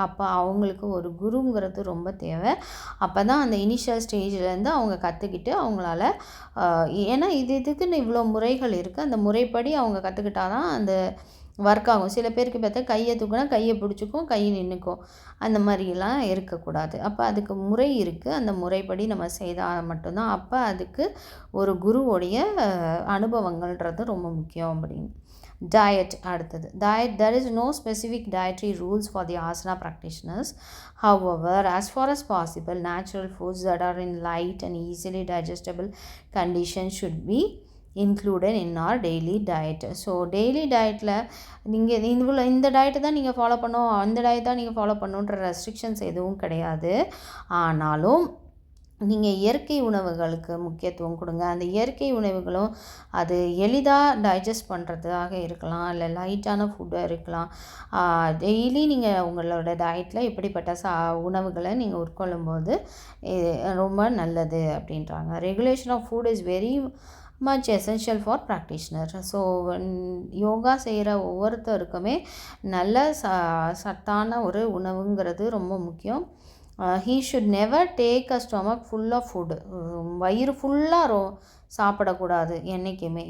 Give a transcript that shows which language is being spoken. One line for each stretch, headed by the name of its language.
Tamil: அப்போ அவங்களுக்கு ஒரு குருங்கிறது ரொம்ப தேவை. அப்போ தான் அந்த இனிஷியல் ஸ்டேஜ்லேருந்து அவங்க கற்றுக்கிட்டு அவங்களால ஏன்னா இதுக்குன்னு இவ்வளோ முறைகள் இருக்குது, அந்த முறைப்படி அவங்க கற்றுக்கிட்டால் தான் அந்த ஒர்க் ஆகும். சில பேருக்கு பார்த்தா கையை தூக்கினா கையை பிடிச்சிக்கும், கை நின்றுக்கும், அந்த மாதிரிலாம் இருக்கக்கூடாது. அப்போ அதுக்கு முறை இருக்குது, அந்த முறைப்படி நம்ம செய்தால் மட்டும்தான். அப்போ அதுக்கு ஒரு குருவோடைய அனுபவங்கள்ன்றது ரொம்ப முக்கியம் அப்படின்னு. Diet அடுத்தது.
English: Diet, there is no specific dietary rules for the asana practitioners. However, as far as possible, natural foods that are in light and easily digestible conditions should be included in our daily diet.
Tamil: So daily டயட்டில் நீங்கள் இந்த diet தான் நீங்கள் follow பண்ணணும், அந்த diet தான் நீங்கள் follow பண்ணணுன்ற ரெஸ்ட்ரிக்ஷன்ஸ் எதுவும் கிடையாது. ஆனாலும் நீங்கள் இயற்கை உணவுகளுக்கு முக்கியத்துவம் கொடுங்க. அந்த இயற்கை உணவுகளும் அது எளிதாக டைஜஸ்ட் பண்ணுறதுக்காக இருக்கலாம், இல்லை லைட்டான ஃபுட்டாக இருக்கலாம். டெய்லி நீங்கள் உங்களோட டயட்டில் இப்படிப்பட்ட உணவுகளை நீங்கள் உட்கொள்ளும்போது ரொம்ப நல்லது அப்படின்றாங்க.
English: Regulation of food is very much essential for practitioner.
Tamil: So yoga செய்கிற ஒவ்வொருத்தருக்குமே நல்ல சத்தான ஒரு உணவுங்கிறது ரொம்ப முக்கியம்.
English: he should never take a stomach full of food.
Tamil: வயிறு ஃபுல்லாக சாப்பிடக்கூடாது என்றைக்குமே.